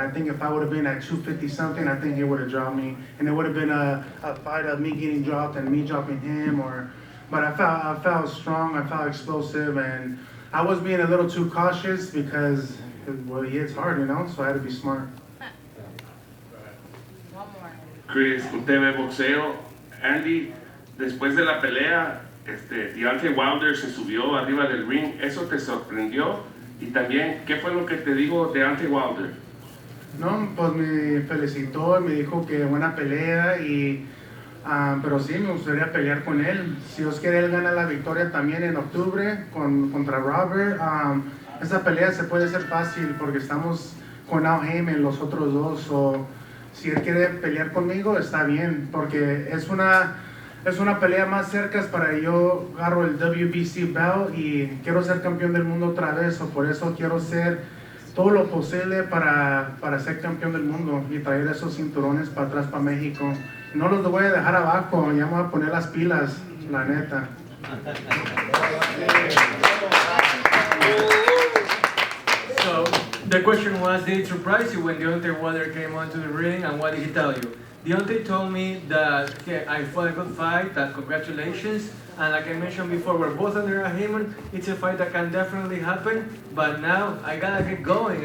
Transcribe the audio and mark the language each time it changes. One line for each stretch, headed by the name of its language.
English: I think if I would have been at 250 something, I think he would have dropped me, and it would have been a fight of me getting dropped and me dropping him. But I felt strong, I felt explosive, and I was being a little too cautious because he hits hard, you know. So I had to be smart.
Spanish: Chris, usted ve boxeo. Andy, después de la pelea, Deontay Wilder se subió arriba del ring. ¿Eso te sorprendió? Y también, ¿qué fue lo que te dijo Deontay Wilder? No, pues me felicitó, me dijo que buena pelea, pero sí, me gustaría pelear con él. Si Dios quiere, él gana la victoria también en octubre contra Robert. Esa pelea se puede hacer fácil porque estamos con Al Heyman, los otros dos. Si él quiere pelear conmigo, está bien, porque es una pelea más cerca para yo agarro el WBC belt y quiero ser campeón del mundo otra vez, por eso quiero hacer todo lo posible para ser campeón del mundo y traer esos cinturones para atrás para México. No los voy a dejar abajo, ya me voy a poner las pilas, la neta.
English: So the question was, did it surprise you when Deontay Wilder came onto the ring, and what did he tell you? Deontay told me that I fought a good fight, that congratulations, and like I mentioned before, we're both under a Heyman. It's a fight that can definitely happen, but now I gotta get going.